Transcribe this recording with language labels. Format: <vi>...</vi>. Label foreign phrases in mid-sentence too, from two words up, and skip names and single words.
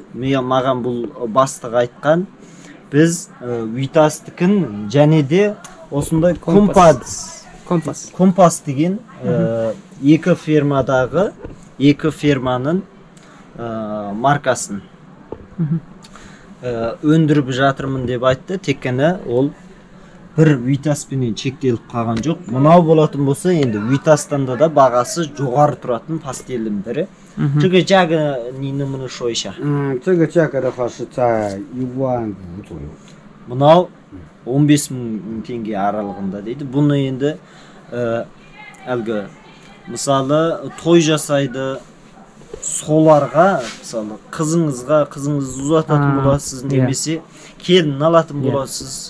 <kk>Маған бұл бастық айтқан. Біз Витастікін және де осындай Компас деген екі ферманың маркасын өндіріп жатырмын деп айтты. Тек қана ол бір Витаспенен шектеліп қалған жоқ. Мынау болатын болса, енді Витастанда да бағасы жоғары тұратын пастелдің бірі.</kk> <zh>这个价格你能不能说一下？这个价格的话是在15000左右。</zh> <kk>Мынау 15000 теңге аралығында дейді. Бұны енді әлгі мысалы той жасайды, соларға мысалы қызыңызды ұзататын боласыз, немесе келін алатын боласыз.</kk>